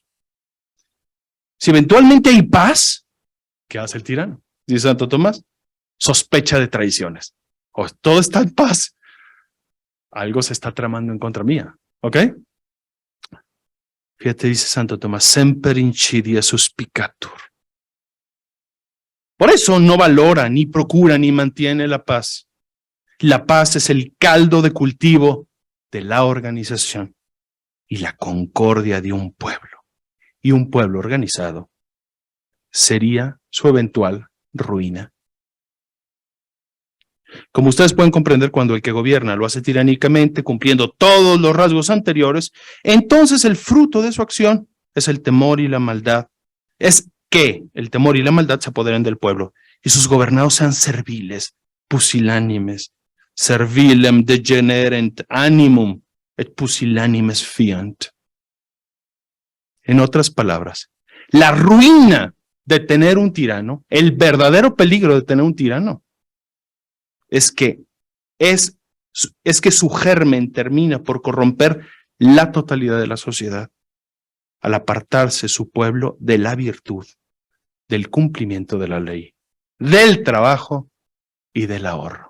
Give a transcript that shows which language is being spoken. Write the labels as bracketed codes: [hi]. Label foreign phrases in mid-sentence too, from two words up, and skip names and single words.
[es] Si eventualmente hay paz, ¿qué hace el tirano? Dice Santo Tomás, sospecha de traiciones. O todo está en paz. Algo se está tramando en contra mía. ¿Ok? Fíjate, dice Santo Tomás, [la] semper insidia suspicatur. [es] Por eso no valora, ni procura, ni mantiene la paz. La paz es el caldo de cultivo de la organización y la concordia de un pueblo. Y un pueblo organizado sería su eventual ruina. Como ustedes pueden comprender, cuando el que gobierna lo hace tiránicamente, cumpliendo todos los rasgos anteriores, entonces el fruto de su acción es el temor y la maldad. Es que el temor y la maldad se apoderen del pueblo y sus gobernados sean serviles, pusilánimes, [la] servilem degenerent animum et pusilanimes fiant. [es] En otras palabras, la ruina de tener un tirano, el verdadero peligro de tener un tirano, es que su germen termina por corromper la totalidad de la sociedad al apartarse su pueblo de la virtud, del cumplimiento de la ley, del trabajo y del ahorro.